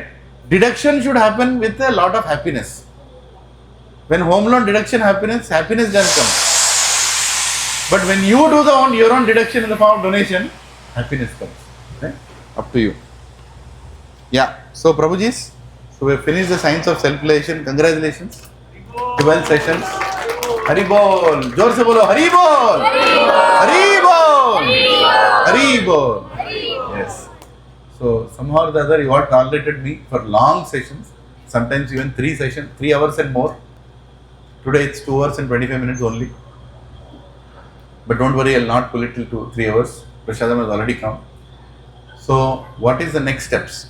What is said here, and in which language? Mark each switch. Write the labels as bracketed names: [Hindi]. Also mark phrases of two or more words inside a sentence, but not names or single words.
[English] Deduction should happen with a lot of happiness. When home loan deduction happiness doesn't come. But when you do your own deduction in the form of donation, happiness comes. Right? Up to you. Yeah. So Prabhuji's, so we have finished the science of self-realization. Congratulations. 12 sessions. [Hindi] हरि बोल। ज़ोर से बोलो। हरि बोल. हरि बोल। हरि बोल. [English] Yes. So somehow or the other you have tolerated me for long sessions. Sometimes even 3 sessions, 3 hours and more. Today it's 2 hours and 25 minutes only. But don't worry, I'll not pull it till 2-3 hours. Prashadam has already come. So, what is the next steps?